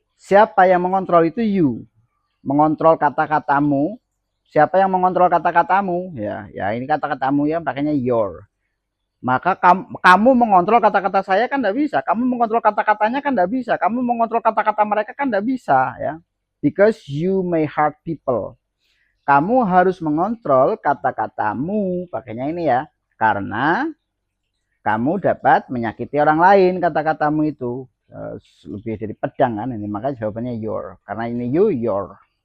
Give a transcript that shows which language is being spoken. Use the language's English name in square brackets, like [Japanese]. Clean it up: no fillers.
[Indonesian] Siapa yang mengontrol itu you. Mengontrol kata-katamu. Siapa yang mengontrol kata-katamu? Ya ini kata-katamu ya, pakainya your. Maka kamu mengontrol kata-kata saya kan tidak bisa. Kamu mengontrol kata-katanya kan tidak bisa. Kamu mengontrol kata-kata mereka kan tidak bisa ya. [English] Because you may hurt people. [Indonesian] Kamu harus mengontrol kata-katamu, pakainya ini ya, karena kamu dapat menyakiti orang lain kata-katamu itu. Lebih dari pedang kan ini, makanya jawabannya your, karena ini you, your.